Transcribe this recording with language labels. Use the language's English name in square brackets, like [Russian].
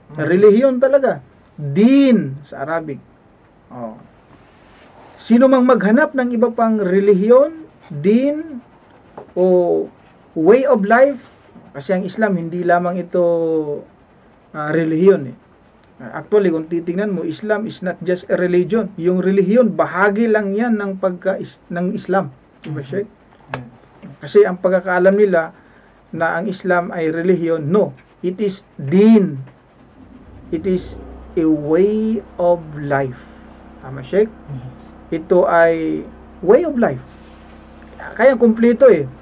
[Filipino] Relihiyon talaga. Din sa Arabic. Sino mang maghanap ng iba pang relihiyon, din, o way of life, kasi ang Islam hindi lamang ito relihiyon. [English] Actually, [Filipino] kung titingnan mo, [English] Islam is not just a religion. [Filipino] Yung relihiyon, bahagi lang yan ng Islam. Diba, Sheikh? Kasi ang pagkakaalam nila na ang Islam ay relihiyon, no. [English] It is din. It is a way of life. [Filipino] Tama, [English] Sheikh? [Filipino] Ito ay way of life. Kaya kumpleto eh.